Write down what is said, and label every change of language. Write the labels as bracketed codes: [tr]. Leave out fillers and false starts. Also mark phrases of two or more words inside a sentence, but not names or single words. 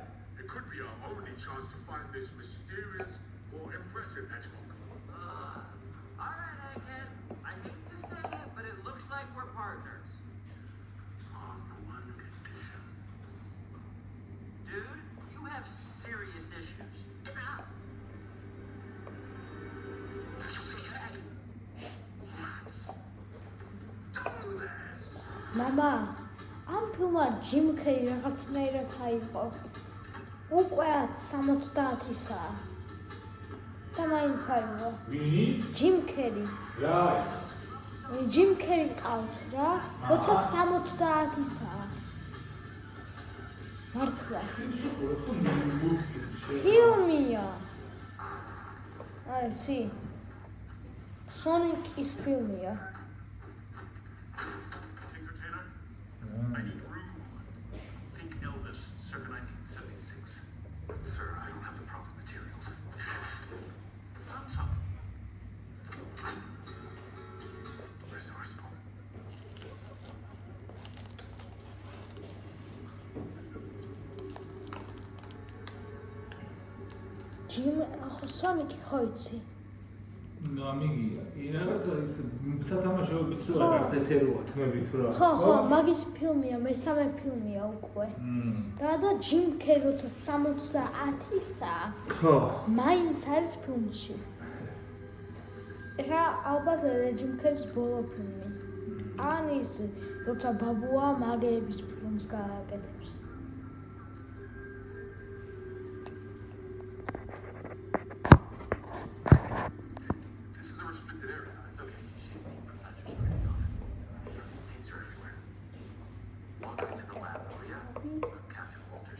[en] It could be our only chance to find this mysterious or impressive hedgehog. All right, Egghead. I hate to say it, but it looks like we're partners. On one condition. Dude, you have serious issues. Stop. [ka] მამა, ამ ფილმმა ჯიმ კერი რაღაცნაირად აიღო. უკვე 70-ისაა. და მაინც აიღო. ვინი? ჯიმ კერი. რა? ჯიმ კერი ყავთ რა, როცა 70-ისაა. მართლა. ფილმია. აი, სი. სონიკის ფილმია. [en] Tinker Tailor? I need room. Think Elvis, circa 1976. Sir, I don't have the proper materials. Thumbs up. Resourceful. [ka] ჯიმ, ხო სონიკი ხო იცი? გამიგია. რაღაცა ის სათამაშოების რო რაღაც ესე როა თმები თუ რა. ხო, მაგის ფილმია, მესამე ფილმია უკვე. რა და ჯიმ კერი როცა 70-ისაა. ხო. მაინც არის ფილმში. ესა ალბათ ჯიმ კერის ბოლო ფილმი. ან ის როცა ბაბუა მაგეების ფილმს გააკეთებს. [en] This is a restricted area. It's okay. She's the professor's pretty on it. Takes her everywhere. Walk into the lab, will ya? Captain Walters.